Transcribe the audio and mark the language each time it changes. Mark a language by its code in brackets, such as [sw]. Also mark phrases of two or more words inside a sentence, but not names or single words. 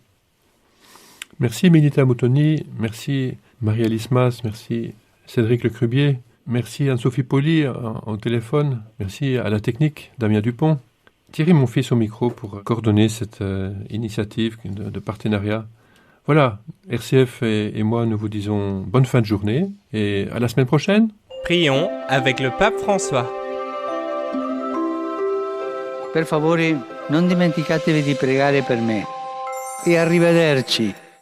[fr] Merci Milita Moutoni, merci Marie-Alice Mas, merci Cédric Lecrubier, merci Anne-Sophie Poli en téléphone, merci à la technique Damien Dupont. Thierry mon fils au micro pour coordonner cette initiative de partenariat. Voilà, RCF et moi nous vous disons bonne fin de journée et à la semaine prochaine. Prions avec le pape François. [it] Per favore, non dimenticatevi di pregare per me. E arrivederci.